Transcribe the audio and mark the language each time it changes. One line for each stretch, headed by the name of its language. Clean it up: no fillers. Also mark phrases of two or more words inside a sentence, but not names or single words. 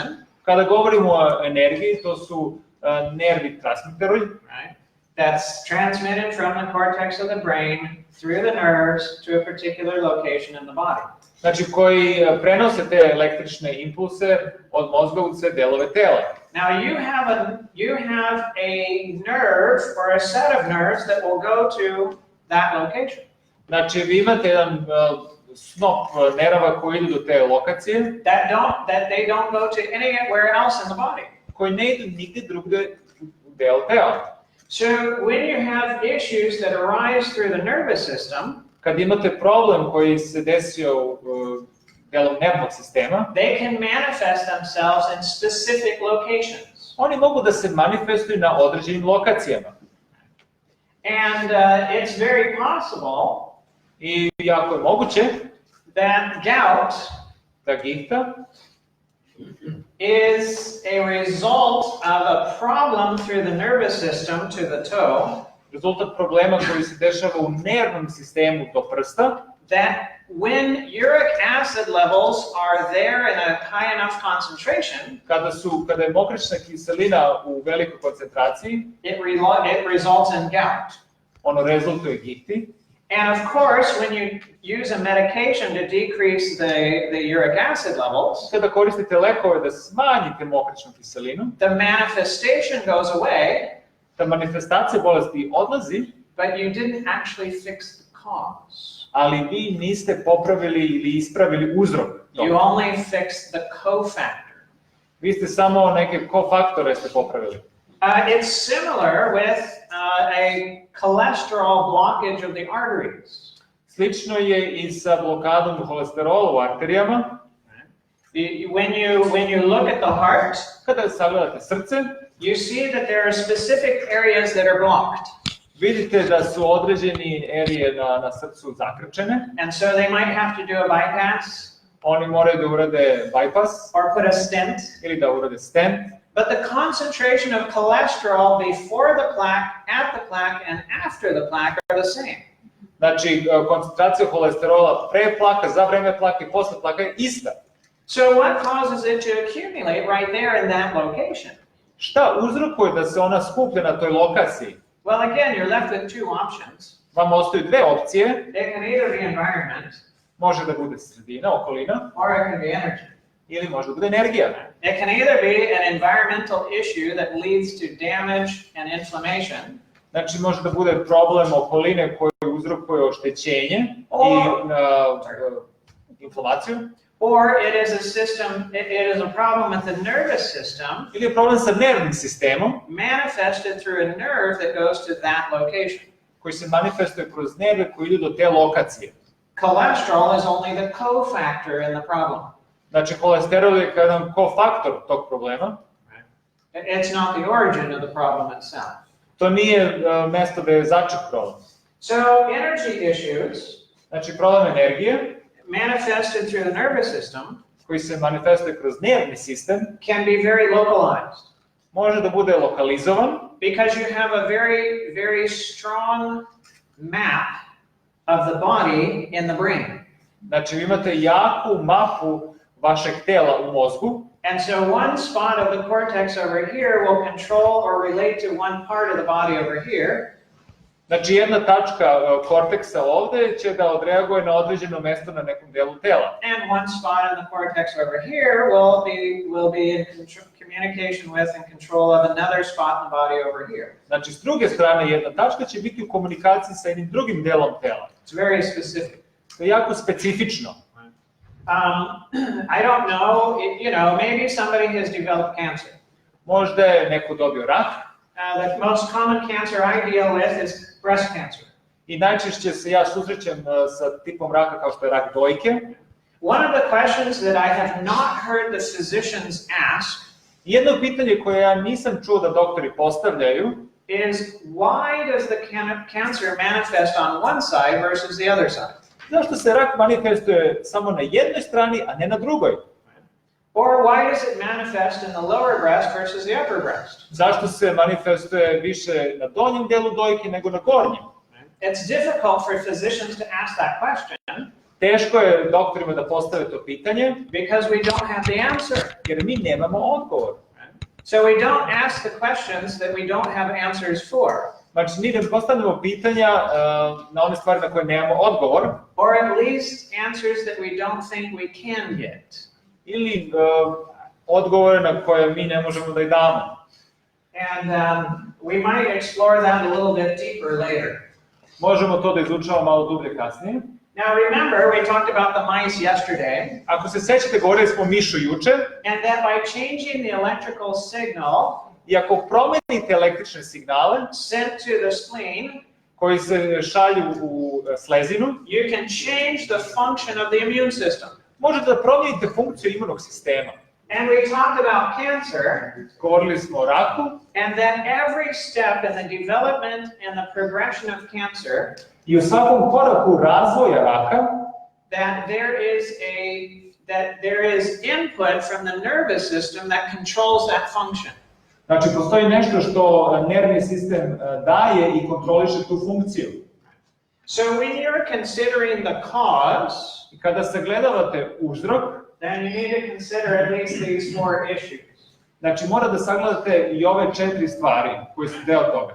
Serbian: Kada govorimo o energiji, to su nervi transmiteri,
English: Right? That's transmitted from the cortex of the brain through the nerves to a particular location in the body.
Serbian: znači koji prenose te električne impulse od mozga u sve delove tela.
English: Now you have a nerve or a set of nerves that will go to that location.
Serbian: Znači vi imate jedan snop nerava koji idu do te lokacije,
English: That they don't go to anywhere else in the body.
Serbian: koji ne idu nigde drugde u delu tela.
English: So when you have issues that arise through the nervous system,
Serbian: Kad imate problem koji se desio delom nervnog sistema,
English: they can manifest themselves in specific locations.
Serbian: oni mogu da se manifestuju na određenim lokacijama.
English: And it's very possible
Serbian: I jako je moguće
English: that gout
Serbian: da gihta
English: is a result of a problem through the nervous system to the toe
Serbian: rezultat problema koji se dešava u nervnom sistemu do prsta,
English: that when uric acid levels are there in a high enough concentration,
Serbian: kada je mokraćna kiselina u velikoj koncentraciji,
English: it results in gout.
Serbian: ono rezultuje gihti.
English: And of course, when you use a medication to decrease the uric acid levels,
Serbian: Kada koristite lekove da smanjite mokraćnu kiselinu,
English: the manifestation goes away,
Serbian: ta manifestacija bolesti odlazi,
English: but you didn't actually fix the cause.
Serbian: ali vi niste popravili ili ispravili uzrok
English: You
Serbian: toga.
English: only fixed the cofactor.
Serbian: Vi ste samo neke kofaktore ste popravili.
English: It's similar with a cholesterol blockage of the arteries.
Serbian: Slično je i sa blokadom holesterola u arterijama.
English: When you look at the heart,
Serbian: Kada sagledate srce,
English: you see that there are specific areas that are blocked.
Serbian: vidite da su određeni erije na srcu zakrčene.
English: And so they might have to do a bypass
Serbian: Oni moraju da urade bypass
English: or put a stent.
Serbian: ili da urade stent.
English: But the concentration of cholesterol before the plaque, at the plaque, and after the plaque are the same.
Serbian: Znači, koncentracija holesterola pre plaka, za vreme plaka i posle plaka je ista.
English: So what causes it to accumulate right there in that location?
Serbian: Šta uzrokuje da se ona skuplja na toj lokaciji?
English: Well, again, you're left with two options.
Serbian: Vam ostaju dve opcije.
English: It can either be environment
Serbian: Može da bude sredina, okolina,
English: or it can be energy.
Serbian: ili može da bude energija.
English: It can either be an environmental issue that leads to damage and inflammation,
Serbian: Znači, može da bude problem okoline koji uzrokuje oštećenje i inflamaciju,
English: or it is it is a problem with the nervous system
Serbian: ili je problem sa nervnim sistemom
English: manifested through a nerve that goes to that location.
Serbian: koji se manifestuje kroz nerve koji idu do te lokacije.
English: Cholesterol is only the cofactor in the problem.
Serbian: Znači, holesterol je jedan kofaktor tog problema.
English: It's not the origin of the problem itself.
Serbian: To nije mesto da je začet problem.
English: So energy issues
Serbian: Znači, problem energije
English: manifested through the nervous system
Serbian: koji se manifestuje kroz nervni sistem,
English: can be very localized
Serbian: može da bude lokalizovan,
English: because you have a very, very strong map of the body in the brain.
Serbian: Znači vi imate jaku mapu vašeg tela u mozgu,
English: And so one spot of the cortex over here will control or relate to one part of the body over here.
Serbian: znači jedna tačka korteksa ovde će da odreaguje na određeno mesto na nekom delu tela.
English: And one spot in the cortex over here will be in communication with and control of another spot in the body over here.
Serbian: Znači s druge strane jedna tačka će biti u komunikaciji sa jednim drugim delom tela.
English: It's very specific.
Serbian: To je jako specifično.
English: I don't know, maybe somebody has developed cancer.
Serbian: Možda je neko dobio rak.
English: The most common cancer I deal with is breast cancer.
Serbian: I najčešće se ja susrećem sa tipom raka kao što je rak dojke.
English: One of the questions that I have not heard the physicians ask
Serbian: Jedno pitanje koje ja nisam čuo da doktori postavljaju
English: is why does the cancer manifest on one side versus the other side?
Serbian: Zašto se rak manifestuje samo na jednoj strani, a ne na drugoj?
English: Or why does it manifest in the lower breast versus the upper breast?
Serbian: Zašto se manifestuje više na donjem delu dojke nego na gornjem?
English: It's difficult for physicians to ask that question
Serbian: Teško je doktorima da postave to pitanje,
English: because we don't have the answer.
Serbian: jer mi nemamo odgovor.
English: So we don't ask the questions that we don't have answers for.
Serbian: Znači, mi ne postavljamo pitanja na one stvari na koje nemamo odgovor,
English: Or at least answers that we don't think we can get.
Serbian: ili odgovore na koje mi ne možemo da ih damo.
English: And we might explore that a little bit deeper later.
Serbian: Možemo to da izučavamo malo dublje kasnije.
English: Now remember, we talked about the mice yesterday,
Serbian: Ako se sećate, govorili smo o mišu juče,
English: and that by changing the electrical signal
Serbian: i ako promenite električne signale
English: sent to the spleen,
Serbian: koji se šalju u slezinu,
English: you can change the function of the immune system.
Serbian: možete da promenite funkciju imunog sistema.
English: And we talked about cancer,
Serbian: Govorili smo o raku,
English: and that every step in the development and the progression of cancer,
Serbian: i u svakom koraku razvoja raka,
English: that there is input from the nervous system that controls that function.
Serbian: znači postoji nešto što nervni sistem daje i kontroliše tu funkciju.
English: So when you're considering the cause,
Serbian: I kada sagledavate uzrok,
English: then you need to consider at least these four issues
Serbian: znači mora da sagledate i ove 4 stvari koje su deo toga.